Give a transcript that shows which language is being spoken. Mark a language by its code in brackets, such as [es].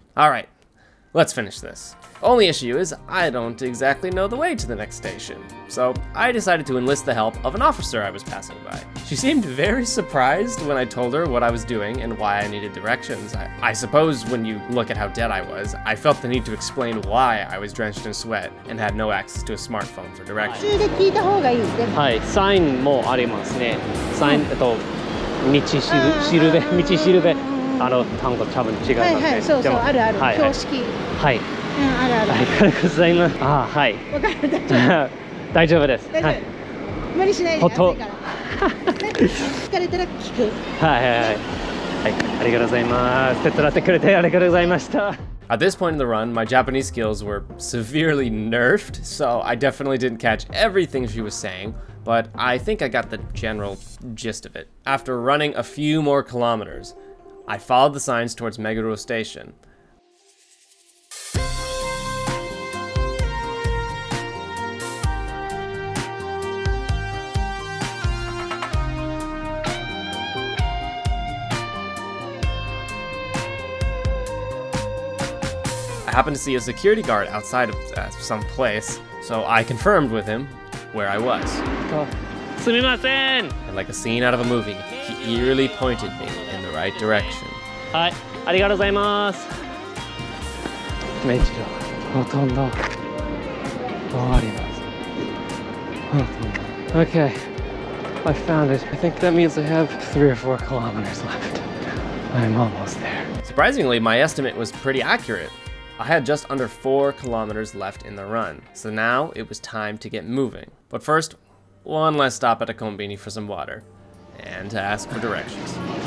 [en] Alright, let's finish this. Only issue is, I don't exactly know the way to the next station, so I decided to enlist the help of an officer I was passing by. She seemed very surprised when I told her what I was doing and why I needed directions. I suppose when you look at how dead I was, I felt the need to explain why I was drenched in sweat and had no access to a smartphone for directions. [ja] 途中で聞いた方がいいですね。はい、サインもありますね。サイン、道しるべ、道しるべ、単語多分違いますね。はいはい、そうそう、あるある、はい標識。はい。あるある。ありがとうございます。あ、はい。わかる、大丈夫。大丈夫です。大丈夫。はい。無理しないで、暑いから。疲れたら聞く。はいはいはい。はい、ありがとうございます。手伝ってくれてありがとうございました。 [en] At this point in the run, my Japanese skills were severely nerfed, so I definitely didn't catch everything she was saying, but I think I got the general gist of it. After running a few more kilometers, I followed the signs towards Meguro Station. I happened to see a security guard outside of some place, so I confirmed with him where I was. [ja] すみません。 [en] And like a scene out of a movie, he eerily pointed me in the right direction. [ja] はい、ありがとうございます。メジロ、ほとんど終わります。ほとんど。 [en] Okay, I found it. I think that means I have 3 or 4 kilometers left. I'm almost there. Surprisingly, my estimate was pretty accurate. I had just under 4 kilometers left in the run, so now it was time to get moving. But first, one last stop at a Conbini for some water, and to ask for directions.